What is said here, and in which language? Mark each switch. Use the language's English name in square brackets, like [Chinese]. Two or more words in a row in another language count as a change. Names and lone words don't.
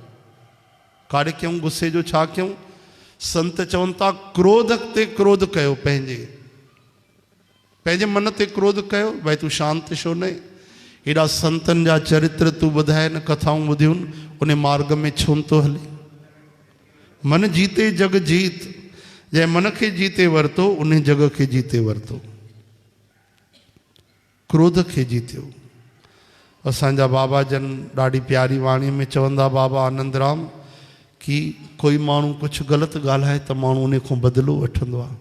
[Sindhi] काॾे कयूं? गुस्से जो छा कयूं? संत चवनि था क्रोध ते क्रोध कयो। पंहिंजे मन ते क्रोध कयो। भाई तूं शांत छो न? हेॾा संतनि जा चरित्र तूं ॿुधाए न, कथाऊं ॿुधियूं, उन मार्ग में छो थो हले? मन जीते जग जीत। जंहिं मन खे जीते वरतो उन जग खे जीते वरतो। क्रोध खे जीतियो। असांजा बाबा जन ॾाढी प्यारी वाणी में चवंदा बाबा आनंदराम कि कोई माण्हू कुछ ग़लति ॻाल्हाए त माण्हू उन खां बदिलो वठंदो आहे।